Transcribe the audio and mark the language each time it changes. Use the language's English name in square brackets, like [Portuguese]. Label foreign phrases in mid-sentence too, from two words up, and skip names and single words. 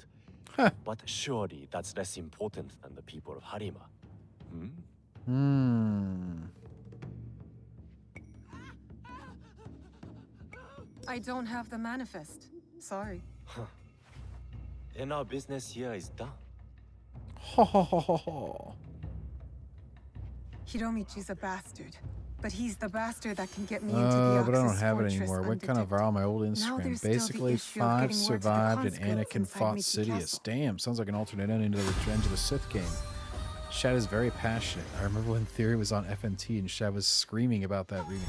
[English] But surely that's less important than the people of Harima. I don't have the manifest. Sorry. Then our business here is done. Ho ho ho ho ho. Hiromichi's a bastard. But he's the bastard that can get me into the but I don't Ox's have it fortress anymore. What kind of undetected. viral on my old Now Instagram? there's still the Basically, issue of 5 getting word to the survived and conscripts Anakin inside fought Mickey Sidious. Castle. Damn, sounds like an alternate ending to the Revenge of the Sith game. Shad is very passionate. I remember when Theory was on FNT and Shad was screaming about that remake.